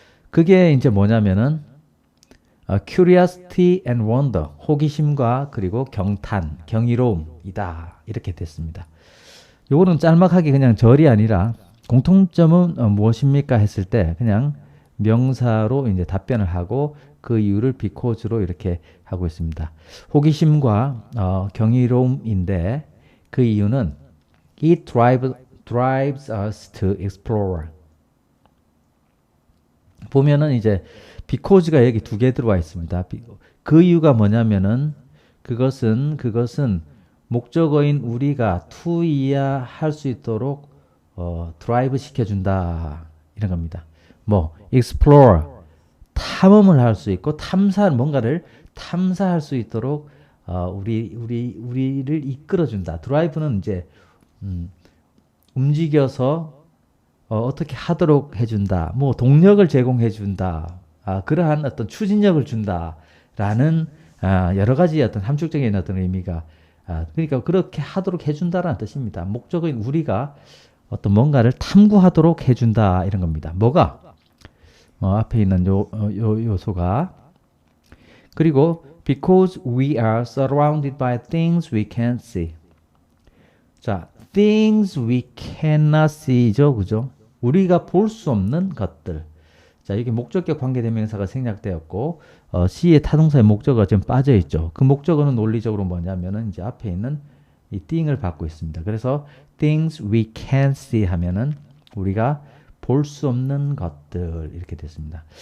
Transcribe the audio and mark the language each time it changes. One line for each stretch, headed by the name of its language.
Korean: 그게 이제 뭐냐면은
English: curiosity and wonder,
Korean: 호기심과 그리고 경탄, 경이로움이다. 이렇게 됐습니다. 요거는 짤막하게 그냥 절이 아니라 공통점은 무엇입니까? 했을 때 그냥 명사로 이제 답변을 하고 그 이유를 because로 이렇게 하고 있습니다. 호기심과 경이로움인데 그 이유는
English: it drives us to explore.
Korean: 보면은 이제 because가 여기 두 개 들어와 있습니다. 그 이유가 뭐냐면은 그것은 목적어인 우리가 to 이해할 수 있도록 드라이브 시켜준다 이런 겁니다. 뭐 explore 탐험을 할 수 있고 뭔가를 탐사할 수 있도록 우리를 이끌어준다. 드라이브는 이제 움직여서 어떻게 하도록 해준다. 뭐 동력을 제공해준다. 그러한 어떤 추진력을 준다라는 여러 가지 어떤 함축적인 어떤 의미가 그러니까 그렇게 하도록 해준다라는 뜻입니다. 목적인 우리가 어떤 뭔가를 탐구하도록 해준다 이런 겁니다. 뭐가? 앞에 있는 요소가 그리고
English: because we are surrounded by things we can't see.
Korean: 자,
English: things we cannot see
Korean: 죠, 그죠? 우리가 볼 수 없는 것들. 자, 여기 목적격 관계대명사가 생략되었고 C의 타동사의 목적어가 지금 빠져 있죠. 그 목적어는 논리적으로 뭐냐면은 이제 앞에 있는 이 thing을 받고 있습니다. 그래서
English: things we can't see
Korean: 하면은 우리가 볼 수 없는 것들 이렇게 됐습니다.